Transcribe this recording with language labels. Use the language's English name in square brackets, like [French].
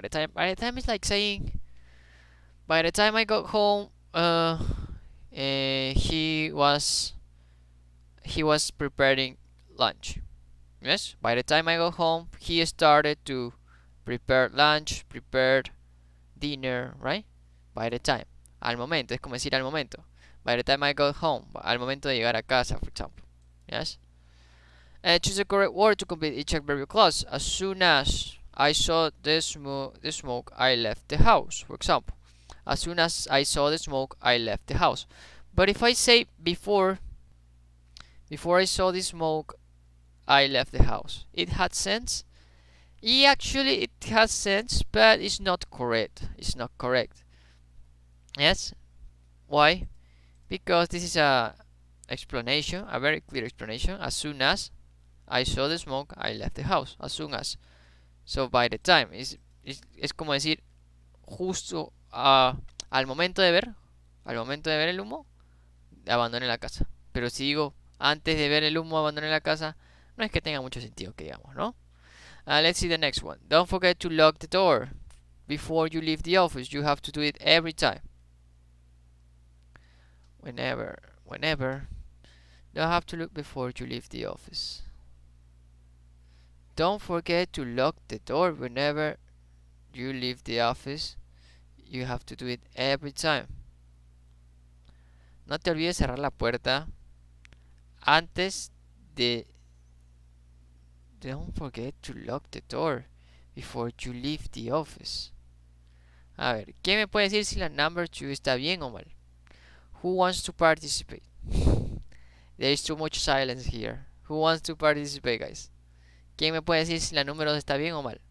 [English] By the time is like saying, by the time I got home, he was preparing lunch. Yes, by the time I got home, he started to prepare lunch, prepared dinner, right? By the time, [Spanish] al momento, es como decir al momento. [English] By the time I got home, [Spanish] al momento de llegar a casa, [English] for example. Yes. Choose the correct word to complete each adverbial clause. As soon as I saw the smoke, I left the house. For example, as soon as I saw the smoke, I left the house. But if I say before I saw the smoke, I left the house, it had sense. Actually, it has sense, but it's not correct. It's not correct. Yes. Why? Because this is a explanation, a very clear explanation. As soon as I saw the smoke, I left the house. As soon as. So by the time. [Spanish] Es como decir, justo al momento de ver el humo, abandoné la casa. Pero si digo, antes de ver el humo, abandoné la casa, no es que tenga mucho sentido, que digamos, ¿no? [English] Let's see the next one. Don't forget to lock the door before you leave the office. You have to do it every time. Whenever. Don't have to look before you leave the office. Don't forget to lock the door whenever you leave the office. You have to do it every time. [Spanish] No te olvides cerrar la puerta antes de. [English] Don't forget to lock the door before you leave the office. [Spanish] A ver, ¿quién me puede decir si la number 2 está bien o mal? [English] Who wants to participate? There is too much silence here. Who wants to participate, guys? [Spanish] ¿Quién me puede decir si la número 2 está bien o mal?